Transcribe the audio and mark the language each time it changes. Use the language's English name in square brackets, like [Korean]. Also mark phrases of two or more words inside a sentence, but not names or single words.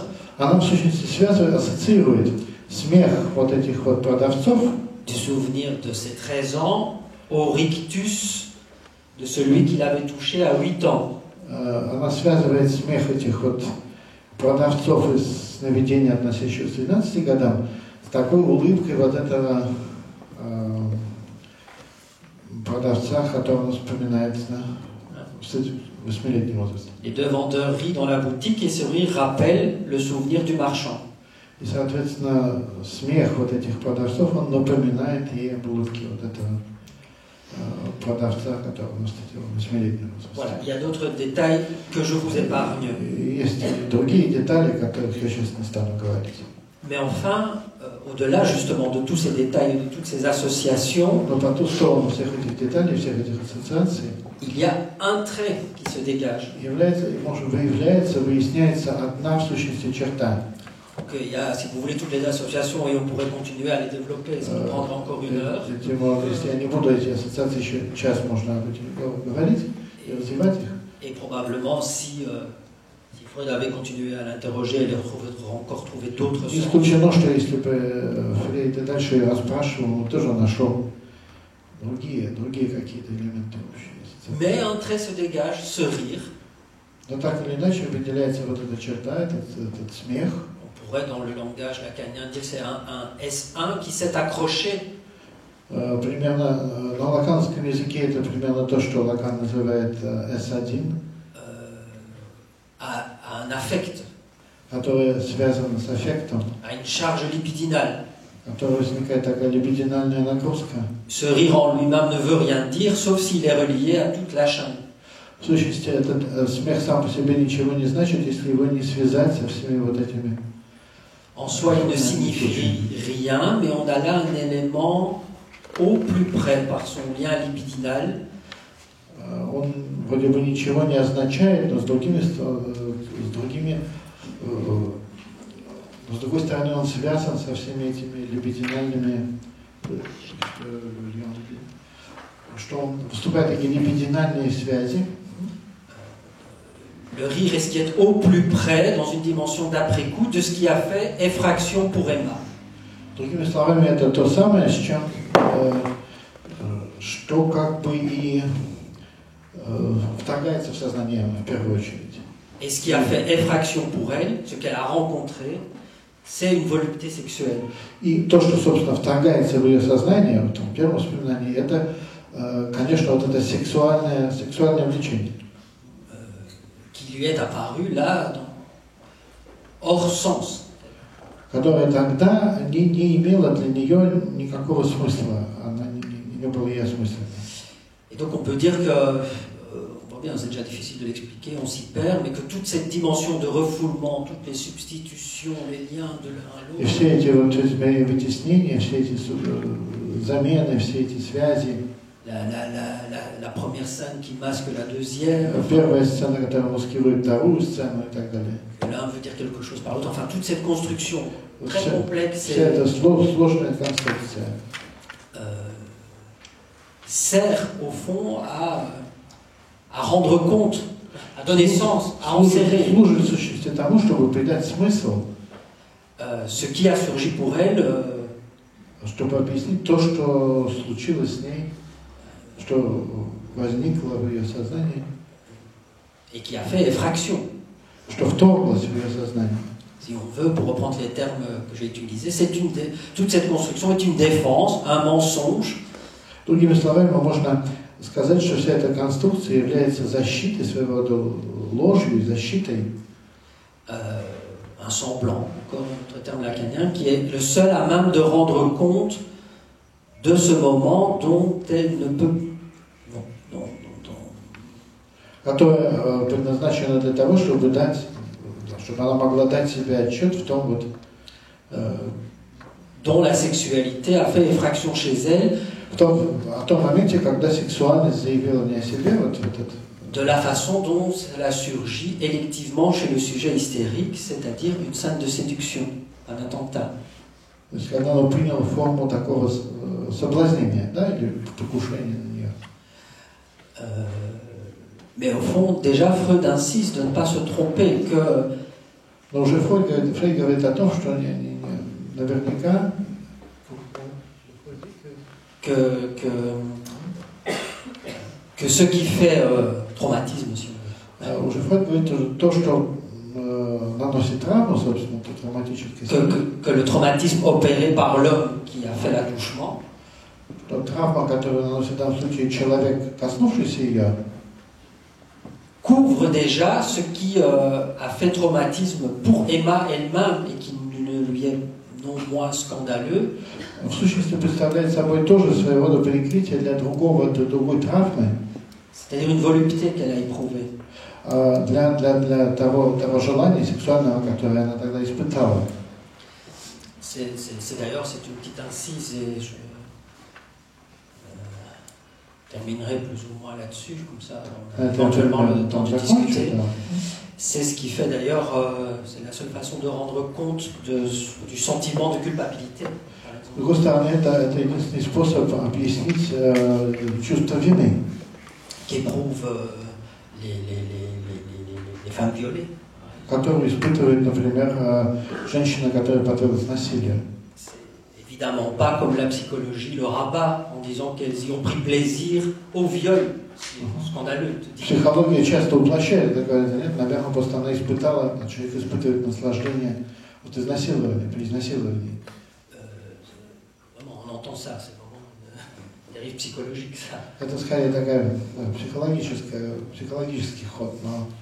[Russian] Она в сущности связывает, ассоциирует смех вот этих вот продавцов. [French] Du souvenir de ses 13 ans au rictus de celui qui l'avait touché à 8 ans. [Russian] Она связывает смех этих вот продавцов из сновидений, относящихся к 12 годам, с такой улыбкой вот этого продавца, которого он вспоминает в 8-летнем возрасте. [French] Les deux vendeurs rient dans la boutique et ce rire rappelle le souvenir du marchand. [Russian] И, соответственно, смех вот этих продавцов, он напоминает ей об улыбке вот этого продавца, которого он встретил в 8-летнем возрасте. [French] Voilà, il y a d'autres détails que je vous épargne. [Russian] Есть и другие детали, о которых я сейчас не стану говорить. [French] Mais enfin, au-delà justement de tous ces détails, de toutes ces associations, [Russian] Но по ту сторону всех этих деталей, всех этих ассоциаций, [French] il y a un trait qui se dégage. [Russian] выясняется одна в сущности черта. [French] Donc, il y a, si vous voulez, toutes les associations et on pourrait continuer à les développer, ça nous prendra encore 1 heure. [Russian] Если я не буду эти ассоциации еще час можно об этом говорить и развивать их. [French] Et probablement, si Freud avait continué à l'interroger, il aurait encore trouvé d'autres [Russian] Не исключено, что если бы Фрейд дальше ее расспрашивал, он тоже нашел другие какие-то элементы общие. [French] Mais un trait se dégage, ce rire. [Russian] Но так или иначе определяется вот эта черта, этот смех. [French] On pourrait, dans le langage lacanien, dire que c'est un S1 qui s'est accroché. [Russian] Примерно на лаканском языке это примерно то, что Лакан называет S1. [French] À un affect. [Russian] Которое связано с аффектом. [French] À une charge libidinale. [Russian] Которая возникает такая либидинальная нагрузка. [French] Ce rire en lui-même ne veut rien dire, sauf s'il est relié à toute la chaîne. [Russian] В сущности, этот смех сам по себе ничего не значит, если его не связать со всеми вот этими. [French] En soi, il ne signifie rien, mais on a là un élément au plus près par son lien libidinal. [Russian] Он вроде бы ничего не означает, но с другой стороны он связан со всеми этими либидинальными, что он вступает в такие либидинальные связи. [French] Le rire est ce qui est au plus près, dans une dimension d'après-coup, de ce qui a fait effraction pour Emma. [Russian] Другими словами, это то самое, с чем, что как бы и вторгается в сознание в первую очередь. [French] Et ce qui a fait effraction pour elle, ce qu'elle a rencontré, c'est une volupté sexuelle. [Russian] И то, что, собственно, вторгается в ее сознание, в том первом воспоминании, это, конечно, вот это сексуальное влечение. [French] Qui lui est apparu là, hors sens. [Russian] Которое тогда не имело для нее никакого смысла, она не было ей осмысленно. [French] Et donc on peut dire que, on voit bien, c'est déjà difficile de l'expliquer, on s'y perd, mais que toute cette dimension de refoulement, toutes les substitutions, les liens de l'un à l'autre. [Russian] И все эти вот вытеснения, все эти замены, все эти связи. [French] La première scène qui masque la deuxième. [Russian] Первая сцена, которая маскирует вторую сцену и так далее. [French] L'un l'un veut dire quelque chose par l'autre. Enfin, toute cette construction très [Russian] Вся [French] complexe [Russian] эта сложная конструкция [French] sert au fond à rendre compte, à donner sens, à enserrer [Russian] служит в сущности тому, чтобы придать смысл, [French] ce qui a surgi pour elle, [Russian] чтобы объяснить то, что случилось с ней, что возникло в ее сознании, [French] et qui a fait effraction. [Russian] что вторглось в ее сознание. [French] Si on veut, pour reprendre les termes que j'ai utilisés, toute cette construction est une défense, un mensonge. [Russian] Другими словами, можно сказать, что вся эта конструкция является защитой, своего рода ложью, защитой. [French] Un semblant, encore un autre terme lacanien, qui est le seul à même de rendre compte de ce moment dont elle ne peut... [Russian] Которая предназначена для того, чтобы она могла дать себе отчет в том, вот, [French] dont la sexualité a fait effraction chez elle, [Russian] о том моменте, когда сексуальность заявила не о себе, вот этот. [French] De la façon dont cela surgit électivement chez le sujet hystérique, c'est-à-dire une scène de séduction, un attentat. [Russian] То есть, когда оно приняло форму такого соблазнения, да, или покушения на нее. [French] Mais au fond, déjà, Freud insiste de ne pas se tromper que... [Russian] Но уже Фрейд говорит о том, что наверняка [French] que ce qui fait traumatisme, si on veut. [Russian] Уже Фрейд говорит то, что наносит травму, собственно, это травматический [French] que le traumatisme opéré par l'homme qui a fait l'attouchement, [Russian] что травма, которую наносит в данном случае человек, коснувшийся ее, [French] couvre déjà ce qui a fait traumatisme pour Emma elle-même et qui ne lui est non moins scandaleux. [Russian] В сущности представляет собой тоже своего рода перекрытие для другой травмы. [French] C'est-à-dire une volupté qu'elle a éprouvée. [Russian] Для того желания сексуального, которое она тогда испытала. [French] D'ailleurs, c'est une petite incise et je terminerai plus ou moins là-dessus, comme ça on a éventuellement le temps de discuter. C'est ce qui fait d'ailleurs, c'est la seule façon de rendre compte du sentiment de culpabilité. [Russian] С другой стороны, это единственный способ объяснить чувство вины, [French] qu'éprouvent les femmes violées. [Russian] Которую испытывает, например, женщина, которая подверглась насилию. [French] Évidemment pas comme la psychologie le rabat en disant qu'elles y ont pris plaisir au viol. C'est scandaleux. [Russian] Психология часто уплощает, говорит, нет, наверное, просто она испытала, человек испытывает наслаждение от изнасилования, при изнасиловании. [French] Vraiment, on entend ça, c'est vraiment une dérive psychologique, ça. [Russian] Это скорее такая психологический ход, но...